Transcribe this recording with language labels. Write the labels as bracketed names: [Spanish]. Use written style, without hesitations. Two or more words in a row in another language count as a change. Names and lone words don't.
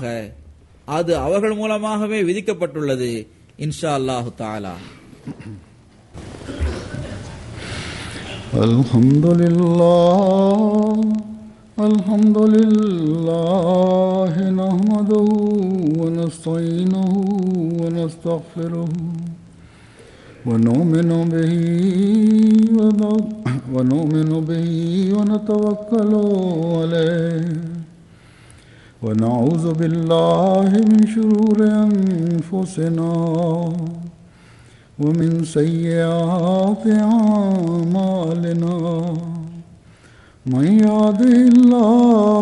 [Tamil] அது அவர்கள் மூலமாகவே விதிக்கப்பட்டுள்ளது [Arabic] إن شاء الله تعالى. الحمد لله نحمده و نستعينه و نستغفره ونؤمن به ونتوكل عليه ونعوذ بالله من شرور أنفسنا ومن سيئات أعمالنا من يهده الله